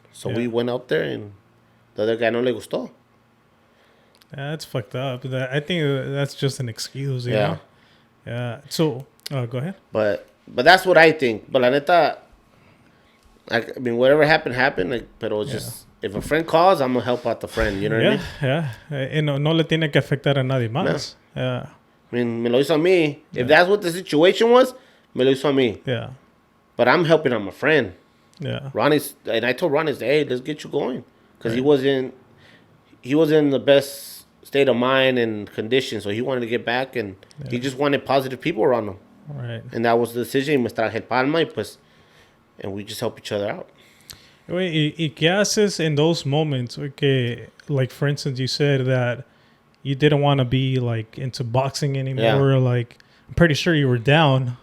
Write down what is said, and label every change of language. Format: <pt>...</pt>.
<en>So we went out there, and the other guy no le gustó. Yeah, that's fucked up. I think that's just an excuse, you know? Yeah. So, go ahead. But that's what I think. But la neta, I mean, whatever happened. Like, pero it's just, if a friend calls, I'm gonna help out the friend. You know what I mean? Yeah.</en> <es>And no le tiene que afectar a nadie más.</es> <en>No. Yeah.</en> <es>I mean, me lo hizo a mí. If that's what the situation was, me lo hizo a mí.</es> <en>Yeah. But I'm helping out my friend. Yeah. And I told Ronnie, hey, let's get you going. Because he wasn't the best state of mind and condition. So he wanted to get back, and he just wanted positive people around him. Right. And that was the decision. Me traje palma y pues, and we just help each other out.</en> <es>¿Y qué haces in those moments?</es> <en>Okay, like for instance, you said that you didn't want to be like into boxing anymore. Yeah. Like, I'm pretty sure you were down.</en>